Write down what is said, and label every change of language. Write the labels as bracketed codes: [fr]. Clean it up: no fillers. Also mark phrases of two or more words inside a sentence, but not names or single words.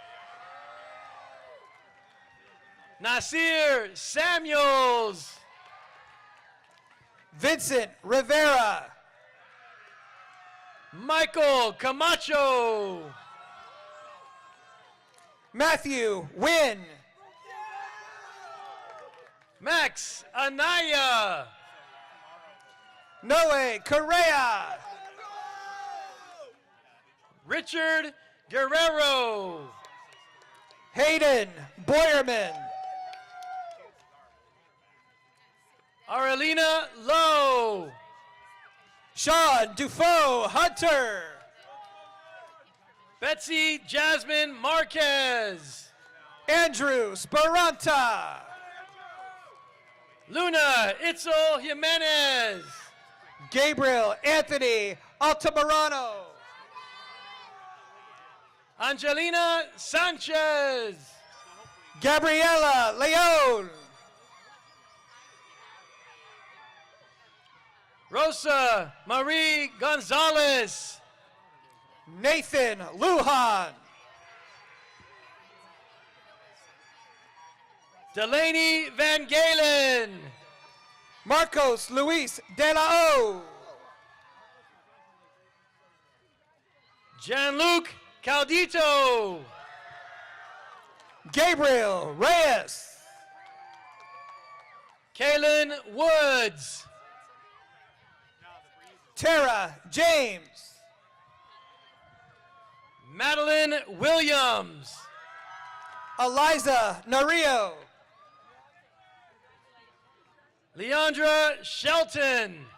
[en] Nasir Samuels. Vincent Rivera. Michael Camacho. Matthew Wynn. Max Anaya. Noe Correa. Richard Guerrero. Hayden Boyerman. Arelina Lowe. Sean Dufault Hunter. Betsy Jasmine Marquez. Andrew Speranta. Luna Itzel Jimenez. Gabriel Anthony Altamirano. Angelina Sanchez. Gabriela Leon. Rosa Marie Gonzalez. Nathan Lujan. Delaney Van Galen. Marcos Luis De La O. Gianluc Caldito. Gabriel Reyes. Kaylin Woods. Tara James. Madeline Williams. Eliza Nario. Leandra Shelton.